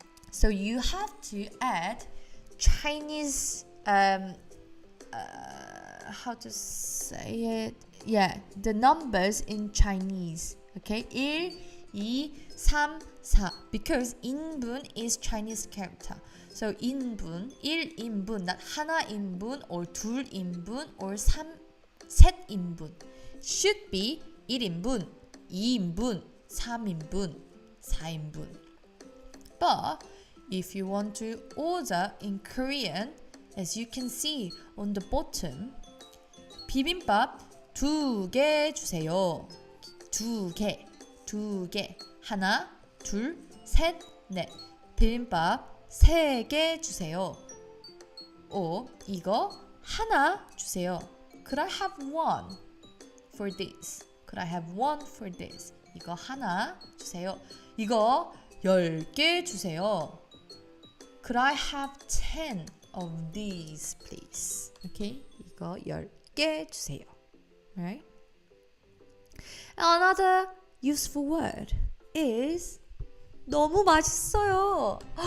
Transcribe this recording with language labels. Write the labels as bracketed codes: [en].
[en] So you have to add Chinese how to say it? Yeah, the numbers in Chinese. Okay? 1, 2, 3, 4. Because 인분 is Chinese character. So 인분, 1인분, not 하나인분 or 둘인분 or 셋인분. Should be 1인분, 2인분, 3인분, 4인분. But if you want to order in Korean, as you can see on the bottom, [ko] 비빔밥 2개 주세요. 2개, 2개. 하나, 둘, 셋, 넷. 비빔밥 3개 주세요. 오, 이거 하나 주세요. [en] Could I have one for this? Could I have one for this? [ko] 이거 하나 주세요. 이거 10개 주세요. [en] Could I have 10 of these, please? Okay, [ko] 이거 10개 주세요. [en] Right? Another useful word is [ko] 너무 맛있어요.